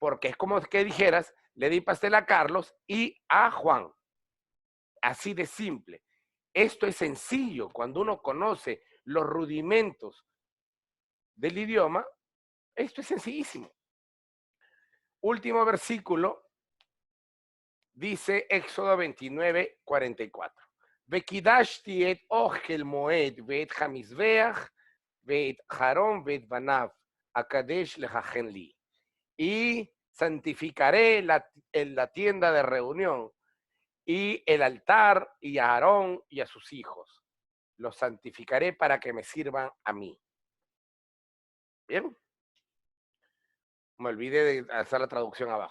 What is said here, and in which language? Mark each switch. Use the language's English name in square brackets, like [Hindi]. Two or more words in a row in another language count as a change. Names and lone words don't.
[Spanish] porque es como que dijeras, le di pastel a Carlos y a Juan. Así de simple. Esto es sencillo. Cuando uno conoce los rudimentos del idioma, esto es sencillísimo. Último versículo, dice Éxodo 29, 44. [Hebrew] וקדשתי את אהל מועד ואת המזבח ואת אהרן ואת בניו אקדש לכהן לי. [Spanish] Y santificaré la tienda de reunión y el altar y a Aarón y a sus hijos. Los santificaré para que me sirvan a mí. ¿Bien? Me olvidé de hacer la traducción abajo.